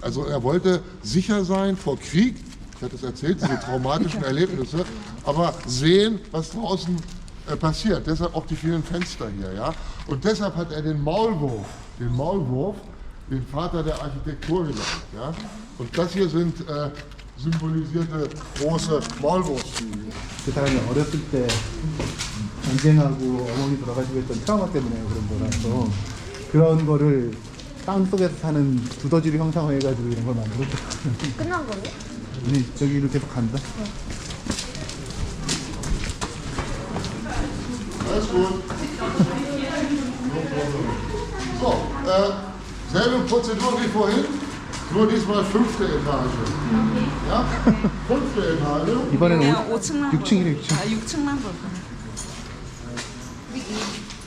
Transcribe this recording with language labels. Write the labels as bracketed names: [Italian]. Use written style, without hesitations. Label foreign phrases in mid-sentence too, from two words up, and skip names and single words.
[German] Also er wollte sicher sein vor Krieg, ich hatte es erzählt, diese traumatischen Erlebnisse, aber sehen, was draußen passiert. Deshalb auch die vielen Fenster hier. Ja? Und deshalb hat er den Maulwurf, den Vater der Architektur genannt. Ja? Und das hier sind symbolisierte große Maulwurfshügel. [Korean] 그 사람이 어렸을 때 전쟁하고 어머니 돌아가시고 했던 트라우마 때문에 그런 거라서 그런 거를 땅 속에서 사는 두더지를 형상화해가지고 이런 걸 만들었죠. 끝난 거예요? 아니 저기로 계속 간다. [German] Alles gut. So, selbe Prozedur wie vorhin, nur diesmal 5. Etage. Ja? 5. Etage. [Korean] 이번에는 그냥 5층만 6층이래 6층. 6층만 볼 거야.